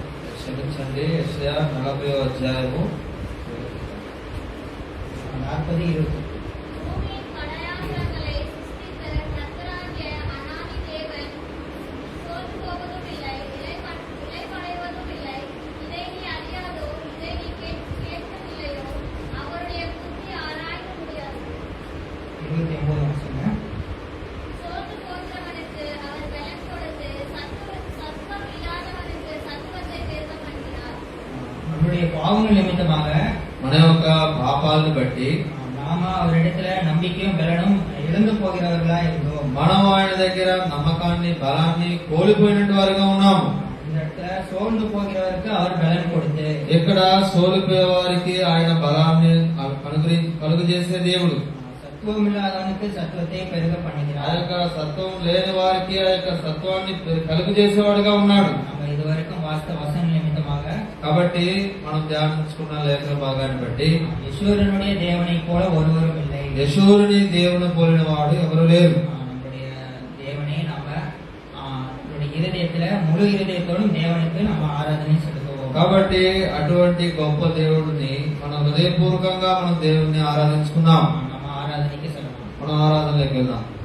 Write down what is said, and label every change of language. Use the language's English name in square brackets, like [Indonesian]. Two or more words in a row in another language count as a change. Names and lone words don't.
[Telugu] క్షమించండి. యెషయా 40వ అధ్యాయము 40:20. [Tamil] பூமியின் கடையாந்தரங்களை சிருஷ்டித்த கர்த்தராகிய அநாதி தேவன் சோர்ந்து போவதும் இல்லை, இளைப்படைவதும் இல்லை. இதை நீ அறியாதோ? இதை நீ கேட்கவில்லையோ? அவருடைய புத்தி ஆராய்ந்து முடியாது. 29வது வசனம். சோர்ந்து போகிறவனுக்கு அவர் பலன் கொடுத்து, சத்துவம் இல்லாதவனுக்கு சத்துவத்தை பெருக பண்ணுகிறார். நம்முடைய பாவங்கள் நிமித்தமாக [Telugu] మన యొక్క పాపాలను బట్టి [Tamil] நாம அவரிடத்துல நம்பிக்கையும் பலனும் இழந்து போகிறவர்களா இருந்தோம். [Telugu] మనం ఆయన దగ్గర నమ్మకాన్ని బలాన్ని కోల్పోయినట్టు వారుగా ఉన్నాము. [Tamil] இந்த இடத்துல சோர்ந்து போகிறவருக்கு அவர் பலன் கொடுத்து [Telugu] ఇక్కడ సోలిపోయే వారికి ఆయన బలాన్ని కలుగు చేసే దేవుడు. [Tamil] சத்துவம் இல்லாதவனுக்கு சத்துவத்தை பெருக [Telugu] ఆ [Tamil] பண்ணுகிறார். [Telugu] యొక్క సత్వం లేని వారికి ఆ యొక్క సత్వాన్ని కలుగు చేసేవాడుగా ఉన్నాడు. [Tamil] நம்ம இதுவரைக்கும் வாஸ்த வசன நிமித்தமாக [Telugu] కాబట్టి మనం ధ్యానించుకున్న లేఖన భాగాన్ని బట్టి [Tamil] யெஷூரனுடைய தேவனை போல ஒருவரும் இல்லை. [Telugu] యశూరుని దేవుని పోలిన వాడు ఎవరు లేరు. [Tamil] நம்முடைய தேவனை நாம நம்முடைய இருதயத்துல முழு இருதயத்தோடும் தேவனுக்கு நம்ம ஆராதனை செலுத்துவோம். [Telugu] కాబట్టి అటువంటి గొప్ప దేవుడిని మనం హృదయపూర్వకంగా మనం దేవుడిని ఆరాధించుకున్నాం. [Tamil] நம்ம ஆராதனைக்கு செல்லலாம். [Telugu] మనం ఆరాధనలోకి వెళ్దాం.